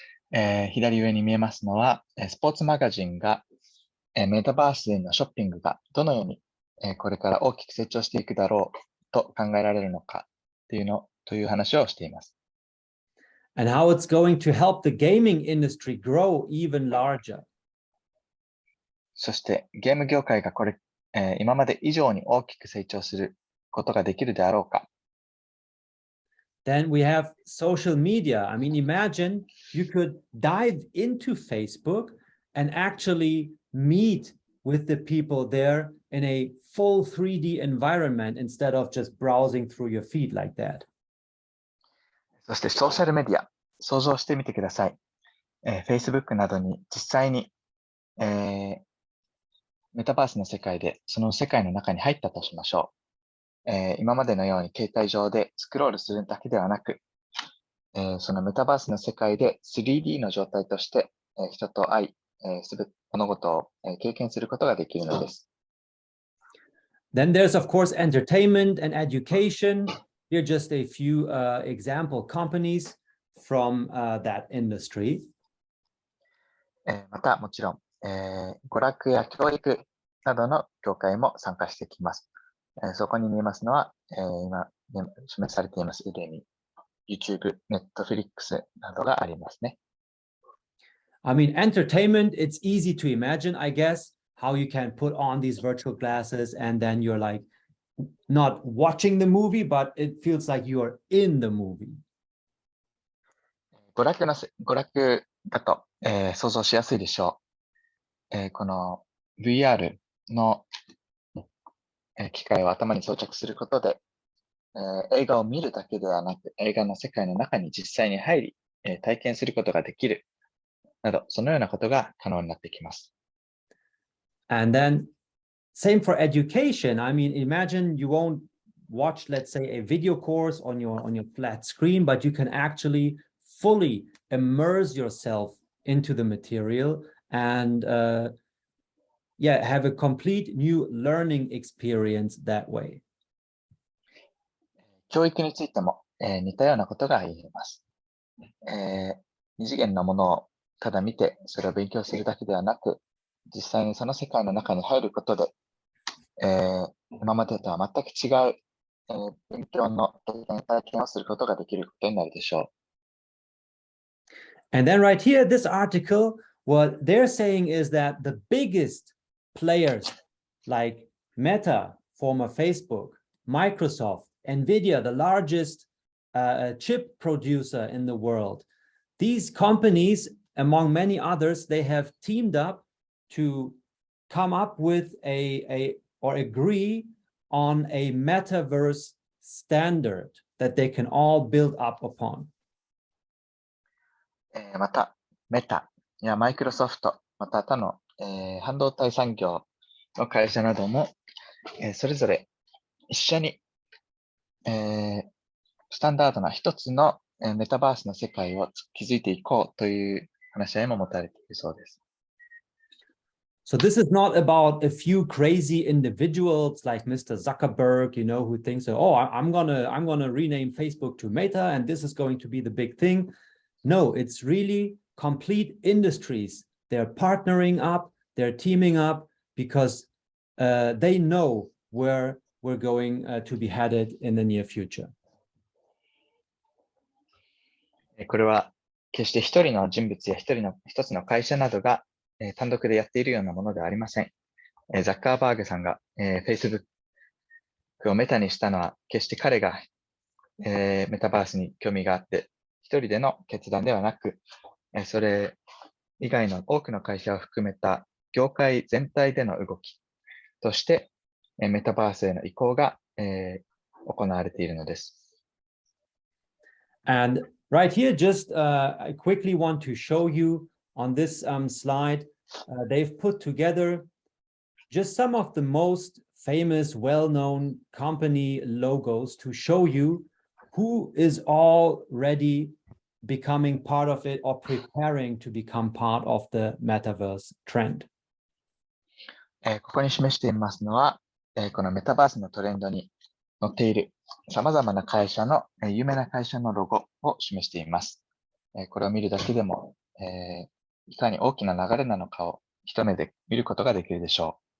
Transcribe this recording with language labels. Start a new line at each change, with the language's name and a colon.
Japanese: 左上に見えますのは、スポーツマガジンが、メタバースでのショッピングがどのように、これから大きく成長していくだろうと考えられるのかという話をしています。
English: And how it's going to help the gaming industry grow even larger.
Japanese: そしてゲーム業界が今まで以上に大きく成長することができるであろうか。
English: Then we have social media. I mean, imagine you could dive into Facebook and actually meet with the people there in a full 3D environment instead of just browsing through your feed like that.
Japanese: そしてソーシャルメディア、想像してみてください。Facebook などに実際に、メタバースの世界でその世界の中に入ったとしましょう。今までのように携帯上でスクロールするだけではなく、そのメタバースの世界で 3D の状態として、人と会い、物事を経験することができるのです。
English: Then there's, of course, entertainment and education. Here are just a few example companies from that industry.
Japanese: また、もちろん、娯楽や教育などの業界も参加してきます。そこに見えますのは、今示されています。 YouTube、Netflix などがありますね。
English: I mean, entertainment, it's easy to imagine, I guess, how you can put on these virtual glasses and then you're like not watching the movie, but it feels like you are in the movie.
Japanese: 娯楽だと、想像しやすいでしょう。この VR の、機械を頭に装着することで、映画を見るだけではなく、映画の世界の中に実際に入り、体験することができるなど、そのようなことが可能になってきます。
English: And then, same for education. I mean, imagine you won't watch, let's say, a video course on your flat screen, but you can actually fully immerse yourself into the material and have a complete new learning experience that way.
Japanese: 教育についても、似たようなことが言えます。二次元のものをただ見て、それを勉強するだけではなく、実際にその世界の中に入ることで、今までとは全く違う、勉強の体験をすることができることになるでしょう。
English: And then right here, this article, what they're saying is that the biggest players like Meta, former Facebook, Microsoft, NVIDIA, the largest chip producer in the world. These companies, among many others, they have teamed up to come up with or agree on a metaverse standard that they can all build up upon.
Japanese: また、メタやマイクロソフト、また他の、半導体産業の会社なども、それぞれ一緒に、スタンダードな一つの、メタバースの世界を築いていこうという話し合いも持たれているそうです。
English: So this is not about a few crazy individuals like Mr. Zuckerberg, who thinks, oh, I'm gonna rename Facebook to Meta, and this is going to be the big thing. No, it's really complete industries. They're partnering up, they're teaming up because they know where we're going to be headed in the near future.
Japanese: これは決して一人の人物や一つの会社などが単独でやっているようなものではありません。ザッカーバーグさんがFacebook をメタにしたのは決して彼がメタバースに興味があって一人での決断ではなく、それ以外の多くの会社を含めた業界全体での動きとしてメタバースへの移行が行われているのです。
English: And right here, just I quickly want to show you on this slide, they've put together just some of the most famous, well-known company logos to show you who is already becoming part of it or preparing to become part of the metaverse trend.
Japanese: ここに示していますのは、このメタバースのトレンドに載っている様々な会社の、有名な会社のロゴを示しています。これを見るだけでも、いかに大きな流れなのかを一目で見ることができるでしょ